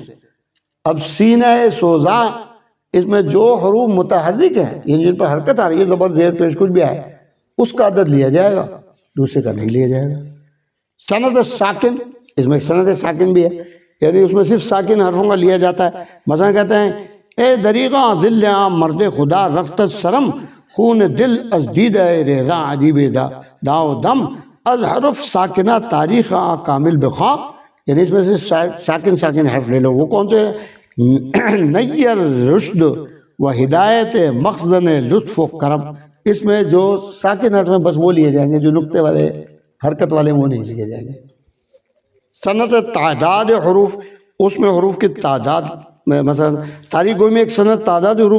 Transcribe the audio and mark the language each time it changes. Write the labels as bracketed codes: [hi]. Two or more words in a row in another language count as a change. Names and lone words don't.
[ur] اب سینہ سوزاں، اس میں جو حروف متحرک ہیں یعنی جن پر حرکت آ رہی ہے، زبر زیر پیش کچھ بھی آئے، اس کا عدد لیا جائے گا، دوسرے کا نہیں لیا جائے گا۔ سند ساکن، اس میں سند ساکن بھی ہے، یعنی اس میں صرف ساکن حرفوں کا لیا جاتا ہے۔ مثلا کہتے ہیں [fa] اے دریغا ذل عام مرد خدا رخت سرم، خون دل از دیدہ ریزا عجیب داو دم، از حرف ساکنہ تاریخ کامل بخواہ، [ur] یعنی اس میں سے ساکن حرف لے لو۔ وہ کون سے؟ [fa] نیر رشد و ہدایت مخزن لطف و کرم، [ur] اس میں جو ساکن حرف ہیں بس وہ لیے جائیں گے، جو نقطے والے حرکت والے وہ نہیں لیے جائیں گے۔ صنعت تعداد حروف، اس میں حروف کی تعداد، مثلا تاریخ گوئی میں ایک صنعت تعداد حروف بھی ہے۔